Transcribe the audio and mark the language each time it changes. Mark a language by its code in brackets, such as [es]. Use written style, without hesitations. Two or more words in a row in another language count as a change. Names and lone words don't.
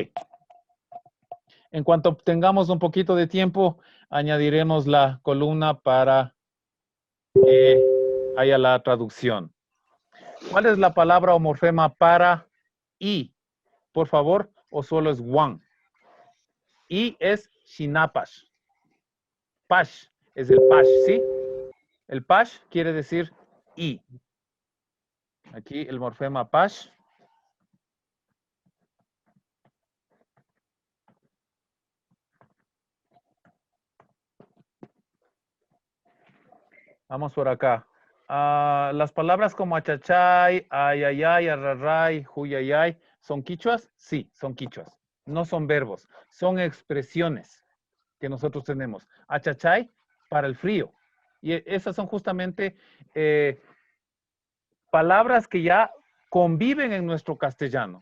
[es] En cuanto tengamos un poquito de tiempo, añadiremos la columna para que haya la traducción. ¿Cuál es la palabra o morfema para I? Por favor, o solo es one. I es shinapash. Pash es el pash, ¿sí? El pash quiere decir I. Aquí el morfema pash. Vamos por acá. Las palabras como [qu] achachay, ayayay, arraray, huyayay, [es] ¿son quichuas? Sí, son quichuas. No son verbos, son expresiones que nosotros tenemos. Achachay para el frío. Y esas son justamente palabras que ya conviven en nuestro castellano.